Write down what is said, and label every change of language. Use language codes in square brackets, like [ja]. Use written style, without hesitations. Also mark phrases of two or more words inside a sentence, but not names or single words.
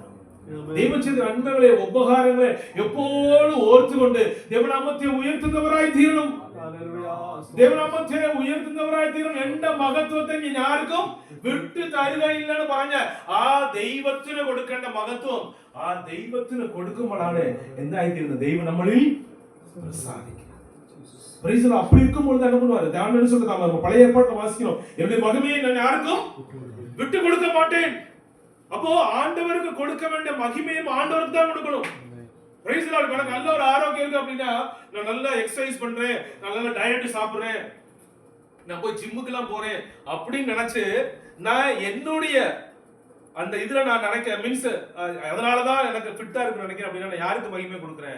[ml] ദൈവം ചെയ്ത നന്മകളെ ഉപകാരങ്ങളെ എപ്പോഴും ഓർത്തുകൊണ്ട് ദൈവനാമത്തെ ഉയർത്തുന്നവരായി തീരണം. ദൈവനാമത്തെ ഉയർത്തുന്നവരായി തീരണം. എന്റെ മഹത്വത്തെ ഞാൻ ആർക്കും വിട്ടു തരുകയില്ലെന്ന് പറഞ്ഞ ആ ദൈവത്തിന് കൊടുക്കേണ്ട മഹത്വം ആ ദൈവത്തിന് കൊടുക്കുമ്പോഴാണ് എന്തായിത്തീരുന്നത്, ദൈവം നമ്മളിൽ പ്രസാദിക്കും. [ta] அப்படி இருக்கும்போது என்ன பண்ணுவாரு, தாவீது சொல்றாங்க, பழைய ஏற்பாட்டில் வாசிக்கிறோம், என்னுடைய மகிமையை நான் யாருக்கும் விட்டு கொடுக்க மாட்டேன். அப்போ ஆண்டவருக்கு கொடுக்க வேண்டிய மகிமையும் ஆண்டவருக்கு தான் கொடுக்கணும். [en] praise the Lord. [ta] எனக்கு நல்ல ஒரு ஆரோக்கியம் இருக்கு அப்படின்னா நான் நல்லா எக்சர்சைஸ் பண்றேன், நான் நல்லா டயட் சாப்பிடுறேன், நான் போய் ஜிம்முக்கு எல்லாம் போறேன் அப்படின்னு நினைச்சு நான் என்னுடைய அந்த இதுல நான் நினைக்கிறேன், மீன்ஸ் அதனாலதான் எனக்கு ஃபிட்டா இருக்கு நினைக்கிறேன் அப்படின்னா நான் யாருக்கு மகிமை கொடுக்குறேன்?